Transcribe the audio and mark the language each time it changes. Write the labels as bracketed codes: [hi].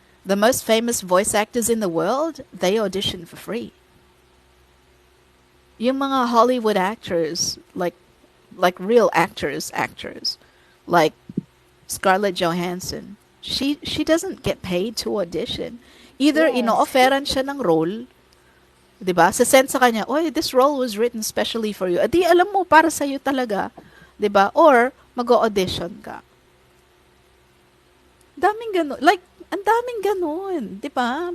[en] The most famous voice actors in the world, they audition for free. [tl] Yung mga [en] Hollywood actors, like real actors, like Scarlett Johansson, she doesn't get paid to audition. [tl] Either ino-offeran siya ng role, 'di ba? Sasend sa kanya, [en] "Oy, this role was written specially for you." [tl] Adi alam mo para sa iyo talaga, 'di ba? Or mag-audition ka. Daming ganun. Like, ang daming ganun, 'di ba?